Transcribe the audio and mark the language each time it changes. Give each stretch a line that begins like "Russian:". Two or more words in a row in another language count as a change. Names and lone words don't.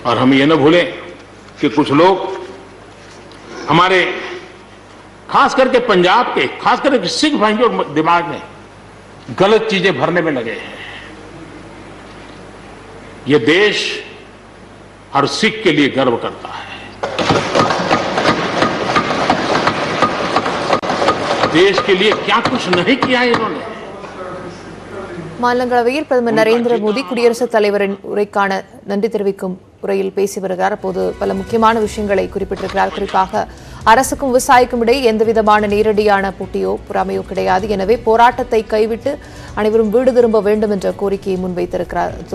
Hindi: और हम ये न भूलें कि कुछ लोग हमारे, खास करके पंजाब के, खास करके सिख भाइयों के दिमाग में गलत चीजें भरने में लगे हैं। ये देश हर सिख के लिए गर्व करता है। देश के लिए क्या कुछ नहीं किया इन्होंने।
Tamil: மாநிலங்களவையில் பிரதமர் நரேந்திர மோடி குடியரசுத் தலைவரின் உரைக்கான நன்றி தெரிவிக்கும் உரையில் பேசி வருகிறார். அப்போது பல முக்கியமான விஷயங்களை குறிப்பிட்டிருக்கிறார். குறிப்பாக அரசுக்கும் விவசாயிக்கும் இடையே எந்தவிதமான நேரடியான போட்டியோ பொறாமையோ கிடையாது. எனவே போராட்டத்தை கைவிட்டு அனைவரும் வீடு திரும்ப வேண்டும் என்ற கோரிக்கையை முன்வைத்திருக்கிறார்.